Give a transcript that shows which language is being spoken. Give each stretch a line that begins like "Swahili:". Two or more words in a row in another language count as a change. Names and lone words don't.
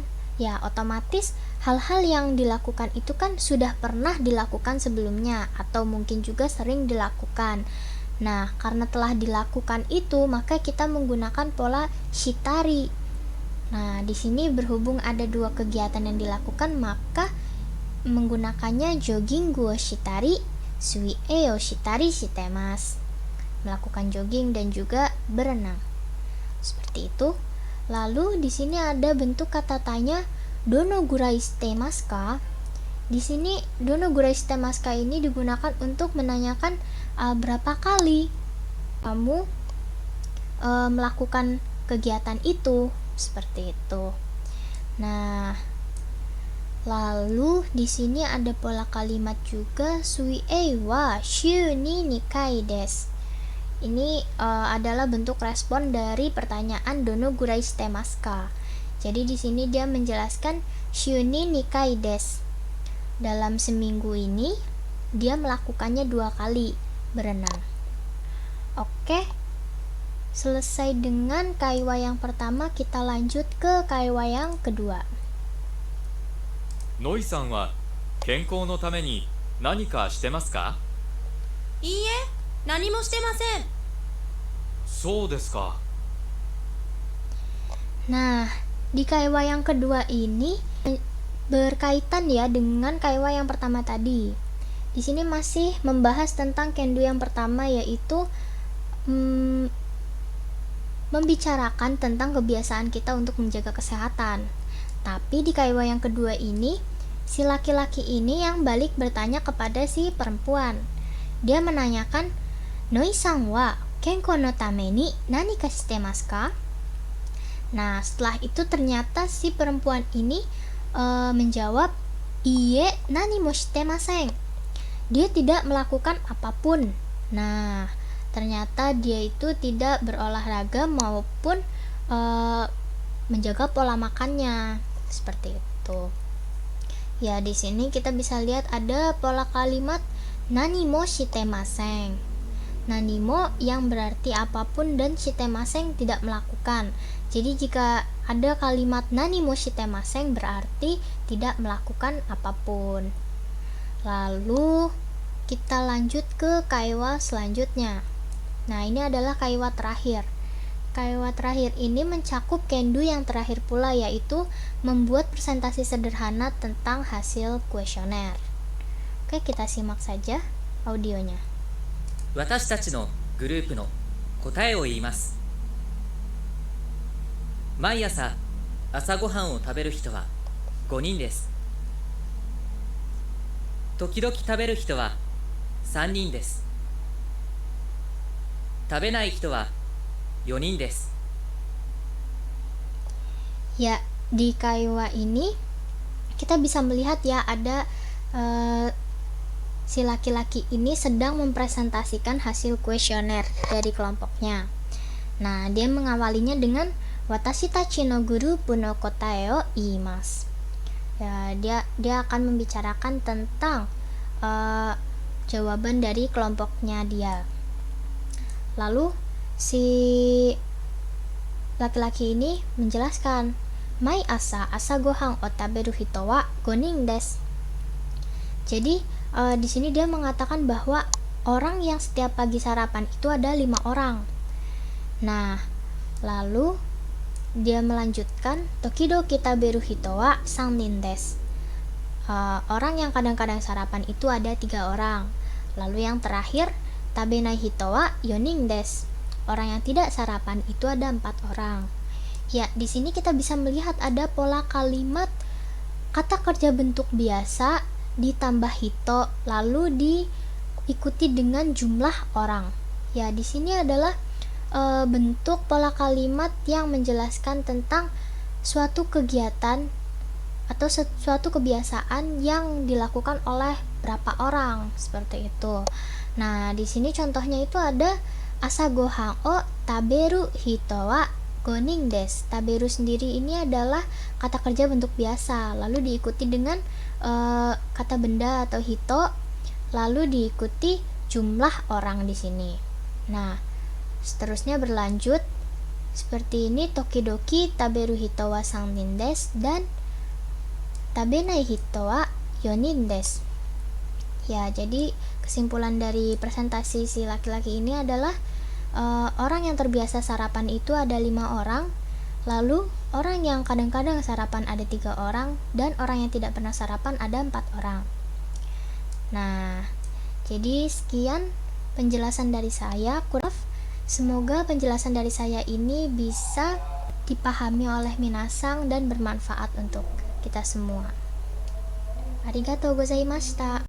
Indonesian: Ya, otomatis hal-hal yang dilakukan itu kan sudah pernah dilakukan sebelumnya atau mungkin juga sering dilakukan. Nah, karena telah dilakukan itu, maka kita menggunakan pola shitari. Nah, di sini berhubung ada 2 kegiatan yang dilakukan, maka menggunakannya
Japanese: ジョギングをしたり、水泳をしたりしてます.
Indonesian: Melakukan jogging dan juga berenang. Seperti itu. Lalu di sini ada bentuk kata tanya
Japanese: どのぐらいしてますか?
Indonesian: Di sini
Japanese: どのぐらいしてますか
Indonesian: ini digunakan untuk menanyakan berapa kali kamu melakukan kegiatan itu, seperti itu. Nah, lalu di sini ada pola kalimat juga,
Japanese: 水泳は週に2回です.
Indonesian: Ini adalah bentuk respon dari pertanyaan
Japanese: どのぐらいしてますか.
Indonesian: Jadi di sini dia menjelaskan
Japanese: 週に2回です.
Indonesian: Dalam seminggu ini dia melakukannya 2 kali berenang. Oke. Selesai dengan kaiwa yang pertama, kita lanjut ke kaiwa yang kedua.
Japanese: ノイさんは健康のために何かしてますか？いいえ、何もしてません。そうですか。
Indonesian: Nah, di kaiwa yang kedua ini berkaitan ya dengan kaiwa yang pertama tadi. Di sini masih membahas tentang kendu yang pertama, yaitu membicarakan tentang kebiasaan kita untuk menjaga kesehatan. Tapi di kaiwa yang kedua ini, si laki-laki ini yang balik bertanya kepada si perempuan. Dia menanyakan,
Japanese: ノイさんは健康のために何かしてますか?
Indonesian: Nah, setelah itu ternyata si perempuan ini menjawab,
Japanese: いいえ、何もしてません.
Indonesian: Dia tidak melakukan apapun. Nah, ternyata dia itu tidak berolahraga maupun menjaga pola makannya. Seperti itu. Ya, di sini kita bisa lihat ada pola kalimat
Japanese: 何もしてません. 何も
Indonesian: yang berarti apapun dan shitemasen tidak melakukan. Jadi jika ada kalimat
Japanese: 何もしてません
Indonesian: berarti tidak melakukan apapun. Lalu kita lanjut ke kaiwa selanjutnya. Nah, ini adalah kaiwa terakhir. Kaiwa terakhir ini mencakup kendu yang terakhir pula, yaitu membuat presentasi sederhana tentang hasil kuesioner. Oke, kita simak saja audionya.
Japanese: 私たちのグループの答えを言います。毎朝朝ごはんを食べる人は5人です。時々食べる人は3人です。食べない人は4人です。
Indonesian: Ya, di kaiwa ini kita bisa melihat ya ada si laki-laki ini sedang mempresentasikan hasil kuesioner dari kelompoknya. Nah, dia mengawalinya dengan
Japanese: 私たちのグループの答えを言います.
Indonesian: Ya, dia akan membicarakan tentang jawaban dari kelompoknya dia. Lalu si laki-laki ini menjelaskan,
Japanese: 毎朝ご飯を食べる人は5人です.
Indonesian: Jadi di sini dia mengatakan bahwa orang yang setiap pagi sarapan itu ada 5 orang. Nah, lalu dia melanjutkan,
Japanese: 時々食べる人は3人です.
Indonesian: Orang yang kadang-kadang sarapan itu ada 3 orang. Lalu yang terakhir,
Japanese: 食べない人は4人です.
Indonesian: Orang yang tidak sarapan itu ada 4 orang. Ya, di sini kita bisa melihat ada pola kalimat kata kerja bentuk biasa ditambah hito lalu diikuti dengan jumlah orang. Ya, di sini adalah bentuk pola kalimat yang menjelaskan tentang suatu kegiatan atau suatu kebiasaan yang dilakukan oleh berapa orang, seperti itu. Nah, di sini contohnya itu ada
Japanese: 朝ご飯を食べる人は5人です.
Indonesian: Taberu sendiri ini adalah kata kerja bentuk biasa, lalu diikuti dengan kata benda atau hito, lalu diikuti jumlah orang di sini. Nah, seterusnya berlanjut seperti ini,
Japanese: 時々食べる人は3人です dan 食べない人は4人です.
Indonesian: Ya, jadi kesimpulan dari presentasi si laki-laki ini adalah orang yang terbiasa sarapan itu ada 5 orang, lalu orang yang kadang-kadang sarapan ada 3 orang, dan orang yang tidak pernah sarapan ada 4 orang. Nah, jadi sekian penjelasan dari saya. Semoga penjelasan dari saya ini bisa dipahami oleh minasang dan bermanfaat untuk kita semua.
Japanese: ありがとうございました.